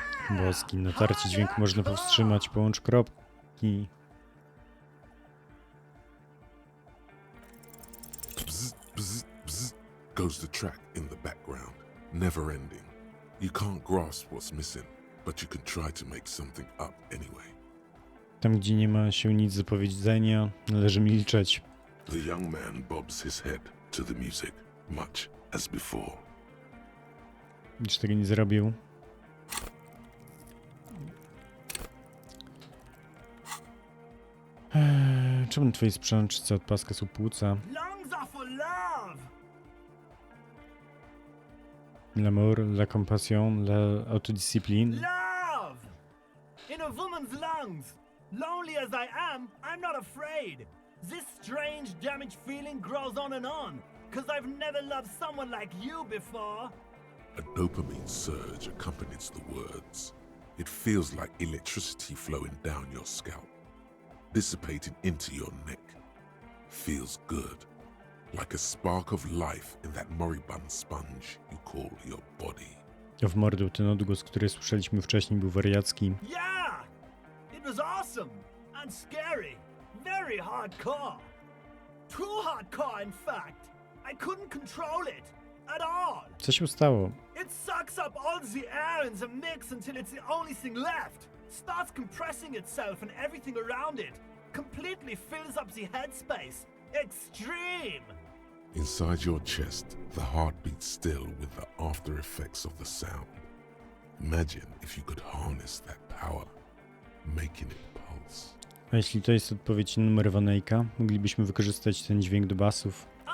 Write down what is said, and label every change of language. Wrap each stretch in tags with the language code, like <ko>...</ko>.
<pl>Boski, natarcie dźwięku można powstrzymać, połącz kropki.</pl> <en>Bzz, bzz, bzz, goes the track in the background, never ending. You can't grasp what's missing, but you can try to make something up anyway.</en> <pl>Tam, gdzie nie ma się nic do powiedzenia, należy milczeć.</pl> <en>The young man bobs his head to the music, much as before.</en> <pl>Nic tego nie zrobił. Czemu na twojej sprzączce od paska są płuca?</pl> <en>Lungs are for love!</en> <fr>L'amour, la compassion, la autodiscipline.</fr> <en>Love! In a woman's lungs! Lonely as I am, I'm not afraid! This strange, damaged feeling grows on and on, 'cause I've never loved someone like you before! A dopamine surge accompanies the words. It feels like electricity flowing down your scalp, dissipating into your neck. Feels good, like a spark of life in that moribund sponge you call your body.</en> <pl>W mordu ten odgłos, który słyszeliśmy wcześniej, był wariacki.</pl> <en>Yeah! It was awesome and scary. Very hardcore. Too hardcore, in fact. I couldn't control it at all.</en> <pl>Co się stało?</pl> <en>It sucks up all the air in the mix until it's the only thing left. Starts compressing itself and everything around it. Completely fills up the headspace. Extreme! Inside your chest, the heart beats still with the after effects of the sound. Imagine if you could harness that power, making it pulse.</en> <pl>A jeśli to jest odpowiedź na numer Van Eycka, moglibyśmy wykorzystać ten dźwięk do basów.</pl>